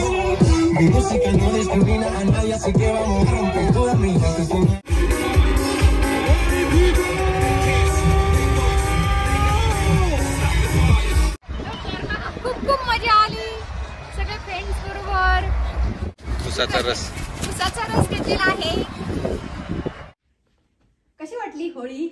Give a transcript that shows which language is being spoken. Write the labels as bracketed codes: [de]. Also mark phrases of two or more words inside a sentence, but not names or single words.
[es] Mi música no discrimina a nadie, así que vamos a romper todas mis bases. [mr] खूप मजा आली सगळे फ्रेंड्स बरोबर. उसाचा रस घेतलेला आहे. कशी वाटली होळी?